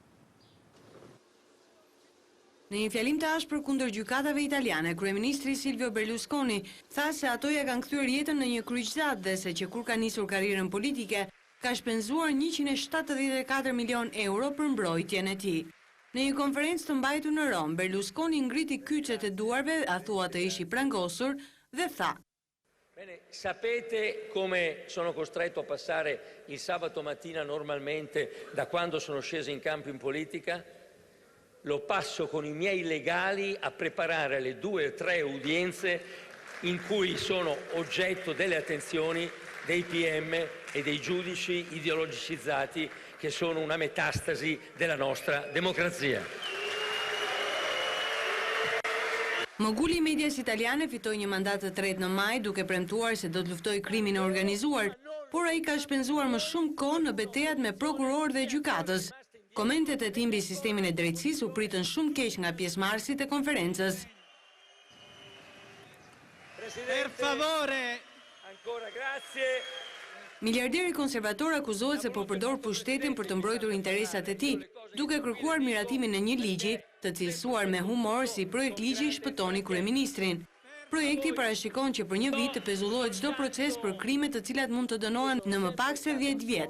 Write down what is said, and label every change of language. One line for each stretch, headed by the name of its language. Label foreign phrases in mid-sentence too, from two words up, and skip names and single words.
Albanian: Në një fjalim të ashpër kundër gjykatave italiane, kryeministri Silvio Berlusconi tha se ato ja kanë kthyer jetën në një kryqëzat dhe se që kur ka nisur karrierën politike, ka shpenzuar 174 milion euro për mbrojtjen e tij. Në një konferencë të mbajtur në Rom, Berlusconi ngriti kyçet e duarve, a thua të ishi prangosur, dhe tha:
Italian: Bene, sapete come sono costretto a passare il sabato mattina normalmente da quando sono sceso in campo in politica? Lo passo con i miei legali a preparare le 2 o 3 udienze in cui sono oggetto delle attenzioni dei PM e dei giudici ideologicizzati che sono una metastasi della nostra democrazia.
Albanian: Moguli i medias italiane fitoi një mandat të tretë në maj duke premtuar se do të luftojë krimin e organizuar, por ai ka shpenzuar më shumë kohë në betejat me prokurorë dhe gjykatës. Komentet e tij mbi sistemin e drejtësisë u pritën shumë keq nga pjesëmarrësit e konferencës.
Italian: Per favore, ancora grazie.
Albanian: Miliarderi konservator akuzohet se po përdor pushtetin për të mbrojtur interesat e tij, duke kërkuar miratimin e një ligji të cilësuar me humor si projekt ligji shpëtoni kryeministrin. Projekti parashikon që për një vit të pezullohet çdo proces për krime të cilat mund të dënohen në më pak se 10 vjet.